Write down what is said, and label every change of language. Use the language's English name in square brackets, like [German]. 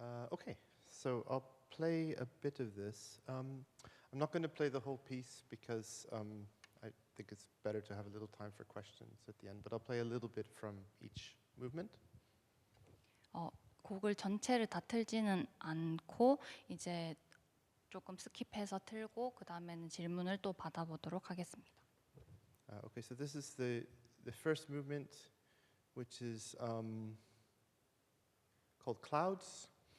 [English] Okay, so I'll play a bit of this. I'm not going to play the whole piece because I think it's better to have a little time for questions at the end, but I'll play a little bit from each movement. [Korean] 곡을 전체를 다 틀지는 않고 이제 조금 스킵해서 틀고 그 다음에는 질문을 또 받아보도록 하겠습니다. [English] Okay, so this is the first movement, which is called Clouds.